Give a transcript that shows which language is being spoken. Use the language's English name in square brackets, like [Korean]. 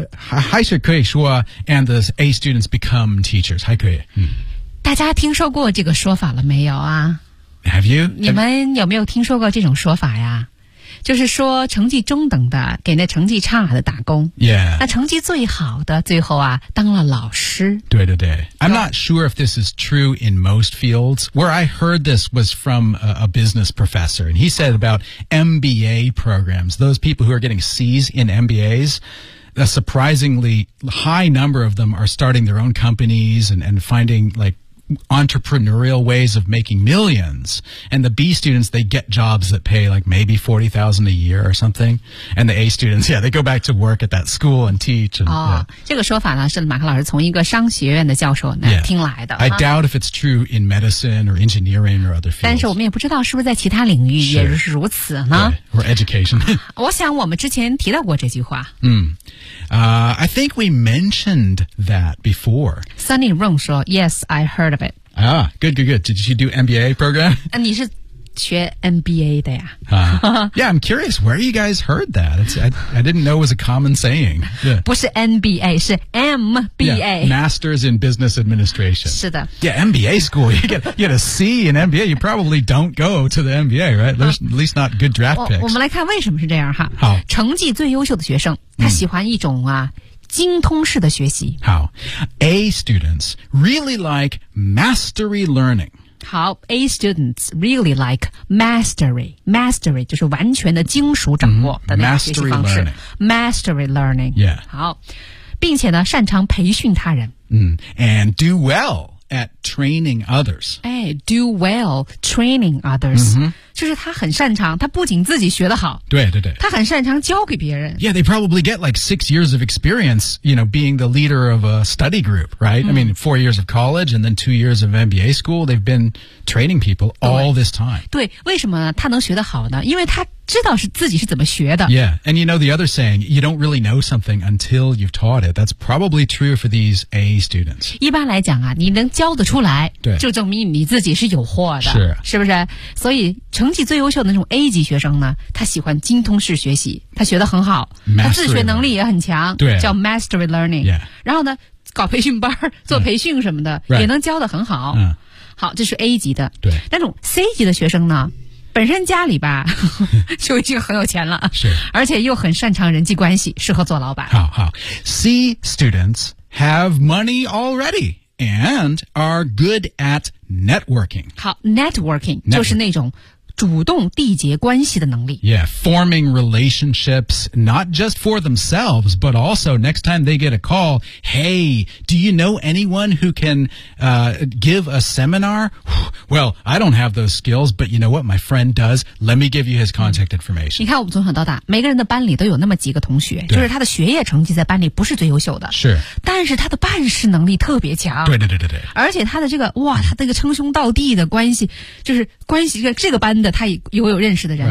[Chinese] 还是可以说 [English] And the A students become teachers [Chinese] 还可以大家听说过这个说法了没有啊 [English] Have you? [Chinese] 你们有没有听说过这种说法呀就是说成绩中等的给那成绩差的打工 [English] Yeah [Chinese] 那成绩最好的最后啊当了老师 [English] 对 I'm not sure if this is true in most fields Where I heard this was from a business professor And he said about MBA programs Those people who are getting C's in MBAsA surprisingly high number of them are starting their own companies and finding like entrepreneurial ways of making millions. And the B students, they get jobs that pay like maybe $40,000 a year or something. And the A students, yeah, they go back to work at that school and teach. And, [Chinese] 这个说法呢是马克老师从一个商学院的教授那听来的。 [English] I doubt if it's true in medicine or engineering or other fields. [Chinese] 但是我们也不知道是不是在其他领域也是如此呢。 [English] Or education. [Chinese] 我想我们之前提到过这句话。 [English] I think we mentioned that before. Sunny Rong 说 Yes, I heard of it. Ah, good, good, good. Did you do MBA program? [Chinese] 你是学 MBA 的呀、 [English] Yeah, I'm curious where you guys heard that. I didn't know it was a common saying.、Yeah. [Chinese] 不是 NBA, 是 MBA. [English] Yeah, Masters in Business Administration. [Chinese] 是的。 [English] Yeah, MBA school. You get a C in MBA, you probably don't go to the MBA, right? At least not good draft picks. [Chinese] 我们来看为什么是这样哈。好。成绩最优秀的学生他喜欢一种啊、精通式的学习。 [English] 好。A students really like mastery learning. How A students really like mastery. [Chinese] Mastery 就是完全的精熟掌握的那个学习方式。 [English] Mastery learning. Yeah. [Chinese] 好，并且呢，擅长培训他人。 [English] And do well at training others. Do well training others.、 [Chinese] 就是他很擅长，他不仅自己学得好。对对对。他很擅长教给别人。 [English] Yeah, they probably get like 6 years of experience, you know, being the leader of a study group, right?、I mean, 4 years of college and then 2 years of MBA school, they've been training people all this time. [Chinese] 对，为什么他能学得好呢？因为他知道是自己是怎么学的。 [English] Yeah, and you know the other saying, you don't really know something until you've taught it. That's probably true for these A students. [Chinese] 一般来讲啊，你能教得出来，对，就证明你自己是有货的。是。是不是？所以成绩最优秀的那种 A 级学生呢，他喜欢精通式学习，他学得很好、 [English] mastery、 [Chinese] 他自学能力也很强，对，叫 mastery learning、 [English] yeah. [Chinese] 然后呢搞培训班做培训什么的、 [English] right. [Chinese] 也能教得很好、好，这是 A 级的。对，那种 C 级的学生呢，本身家里吧就已经很有钱了，是，而且又很擅长人际关系，适合做老板。 [English] 好好， C students have money already and are good at networking. [Chinese] 好， networking 就是那种主动缔结关系的能力。 [English] Yeah, forming relationships, not just for themselves, but also next time they get a call, hey, do you know anyone who can, give a seminar? Well, I don't have those skills, but you know what? My friend does. Let me give you his contact information. [Chinese] 你看我们从小到大，每个人的班里都有那么几个同学，就是他的学业成绩在班里不是最优秀的。是。但是他的办事能力特别强。对对对对对。而且他的这个，哇，他这个称兄道弟的关系，就是关系这个班的他也有认识的人、